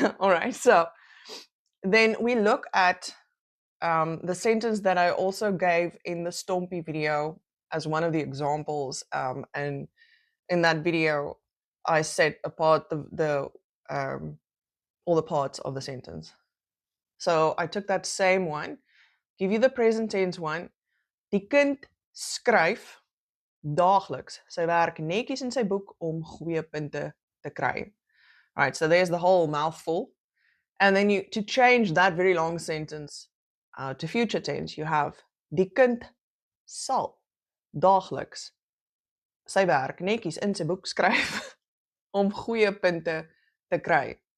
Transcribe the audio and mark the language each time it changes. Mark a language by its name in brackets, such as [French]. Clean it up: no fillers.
[English] All right, so then we look at the sentence that I also gave in the Stompie video as one of the examples. And in that video, I set apart all the parts of the sentence. So I took that same one, give you the present tense one. [Afrikaans] Die kind skryf daagliks sy werk netjies in sy boek om goeie punte te kry. [English] All right, so there's the whole mouthful. And then to change that very long sentence to future tense, you have [Afrikaans] die kind sal daagliks sy werk netjies in sy boek skryf om goeie punte te kry.